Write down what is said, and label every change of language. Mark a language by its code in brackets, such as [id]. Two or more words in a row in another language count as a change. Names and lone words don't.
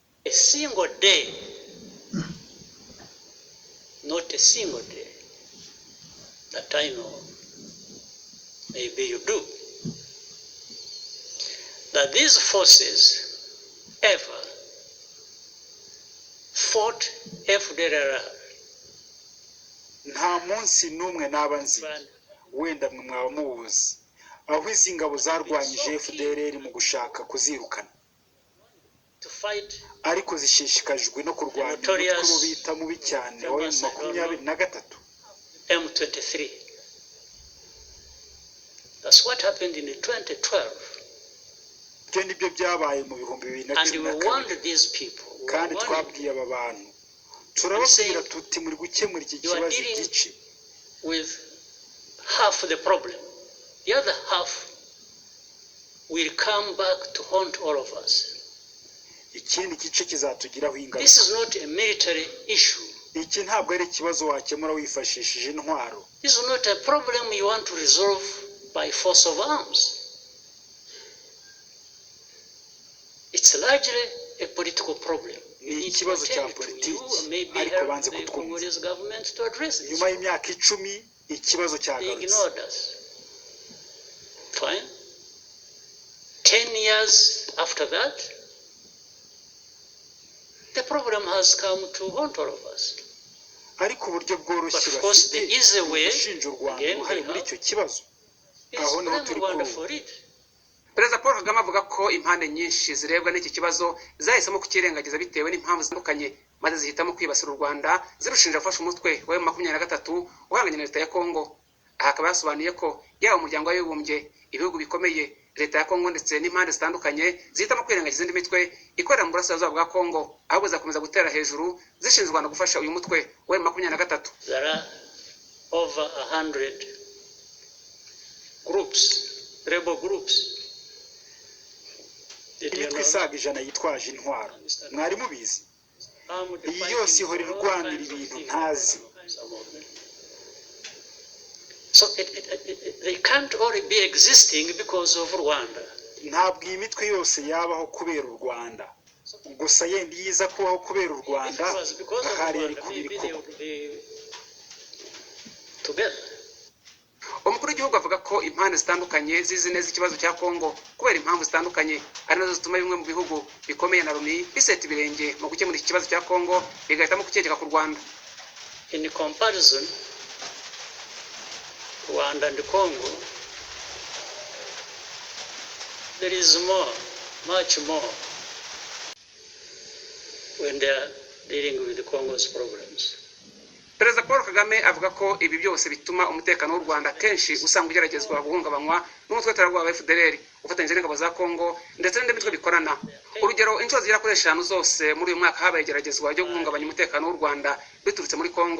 [en] a single day, not a single day, that I know, maybe you do, that these forces ever fought FDLR. [rw] nta munsi n'umwe nabanzi wenda mwe mwaba muwuzi aho izi ngabo zarwanyije FDLR mu gushaka kuzirukana ariko zishishikajwe no kurwanya umutwe bita mubi cyane wa M23 [en] M23. That's what happened in 2012. [rw] byo nibyo byabaye mu bihumbi 2012 [en] and we warned these people. [rw] kandi twabwiye aba bantu turababwira tuti muri gukemura iki kibazo gice [en] with half the problem. The other half will come back to haunt all of us. [rw] ikindi gice kizatugiraho ingaruka. [en] This is not a military issue. [rw] iki ntabwo ari ikibazo wakemura wifashishije intwaro. [en] This is not a problem you want to resolve by force of arms. It's largely a political problem. [rw] ni ikibazo cya politiki ariko banze kutwumva. nyuma y'imyaka 10 ikibazo cyagarutse. [en] Fine. 10 years after that, the problem has come to haunt all of us. [rw] ariko uburyo bworoshye bafite gushinja u Rwanda hari muri icyo kibazo aho niho turi kuba. Perezida Paul Kagame avuga ko impande nyinshi zirebwa n'iki kibazo zahisemo kukirengagiza bitewe n'impamvu zitandukanye maze zihitamo kwibasira u Rwanda zirushinja gufasha umutwe wa M23 uhanganye na leta ya Kongo. Aha akaba yasobanuye ko yaba umuryango w'abibumbye, ibihugu bikomeye, leta ya Kongo ndetse n'impande zitandukanye zihitamo kwirengagiza indi mitwe ikorera mu burasirazuba bwa Kongo ahubwo zakomeza gutera hejuru zishinzwe no gufasha uyu mutwe wa M23. [en] There are over 100 groups, rebel groups. [rw] imitwe isaga ijana yitwaje intwaro. mwari mubizi? iyi yose ihora irwanira ibintu ntazi. [en] So they can't only be existing because of Rwanda. [rw] ntabwo iyi mitwe yose yabaho kubera u Rwanda gusa yenda yiza kubaho kubera u Rwanda ahari ari kubiriko [en] together. [rw] Umukuru w'igihugu avuga ko impande zitandukanye zizi neza ikibazo cya Kongo kubera impamvu zitandukanye ari nazo zituma bimwe mu bihugu bikomeye na Loni biseta ibirenge mu gukemura iki kibazo cya Kongo bigahitamo kucyegeka ku Rwanda. [en] In comparison, Rwanda and Congo, there is more, much more, when they are dealing with the Congo's problems. [rw] Perezida Paul Kagame avuga ko ibi byose bituma umutekano w'u Rwanda kenshi usanga ugeragezwa guhungabanywa n'umutwe w'iterabwoba FDLR ufatanyije n'ingabo za Kongo ndetse n'indi mitwe bikorana. Urugero inshuro zigera kuri 5 zose muri uyu mwaka habaye igeragezwa ryo guhungabanya umutekano w'u Rwanda biturutse muri Kongo.